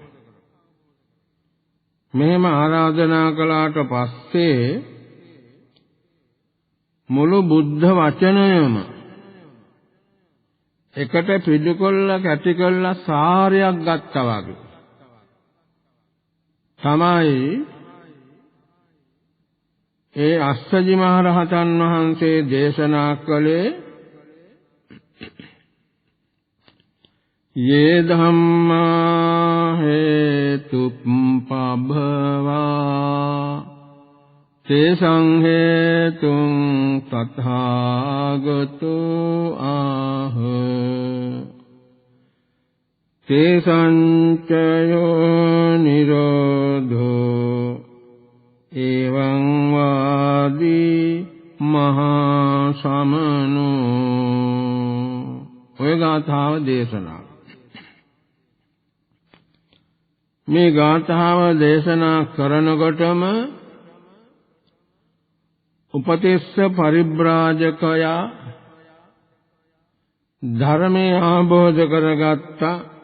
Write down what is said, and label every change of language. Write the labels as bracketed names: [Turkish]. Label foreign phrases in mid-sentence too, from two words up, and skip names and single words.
[Sinhala] මෙහෙම ආරාධනා කළාට පස්සේ මුළු බුද්ධ වචනයම එකට පිළිකොල්ල කැටි කළා සාරයක් ගත්තා වගේ තමයි ඒ අස්සජි මහ රහතන් වහන්සේ දේශනා කළේ [Pali] යේ ධම්මා හේතුප්පභවා තේසං හේතුං තථාගතෝ ආහ තේසං චයෝ නිරෝධෝ එවං වාදී මහා සමනෝ. [Sinhala] ඔය ගාථාව දේශනා. මේ ගාථාව දේශනා කරනකොටම උපතිස්ස පරිබ්‍රාජකයා ධර්මයේ ආબોධ කරගත්තා.